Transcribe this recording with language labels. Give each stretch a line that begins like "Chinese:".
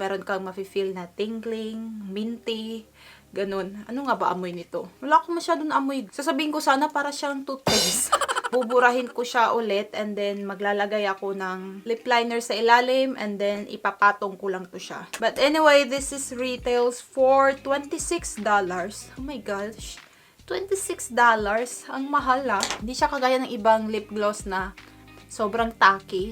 Filipino: Meron kang mafe-feel na tingling, minty, ganun. Ano nga ba amoy nito? Wala akong masyadong amoy. Sasabihin ko sana para siyang toothpaste. Buburahin ko siya ulit and then maglalagay ako ng lip liner sa ilalim and then ipapatong ko lang to siya.
English: But anyway, this is retails for $26. Oh my gosh.
Filipino: $26. Ang mahal ah. Hindi siya kagaya ng ibang lip gloss na sobrang tacky.